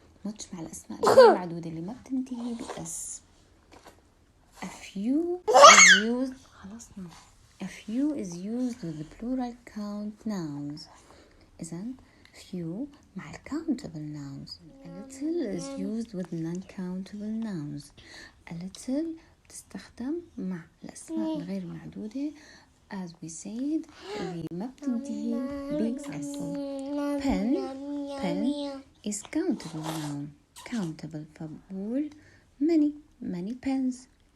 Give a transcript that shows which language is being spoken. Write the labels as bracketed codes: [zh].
[ar] much مع الأسماء الغير معدودة اللي ما بتنتهي ب s. [en] a few is used خلصنا. a few is used with the plural count nouns. إذن few مع countable nouns. a little is used with non-countable nouns. [ar] a little تستخدم مع الأسماء الغير معدودة as we said اللي ما بتنتهي ب s. [en] pen is countable noun. countable فبقول many pens.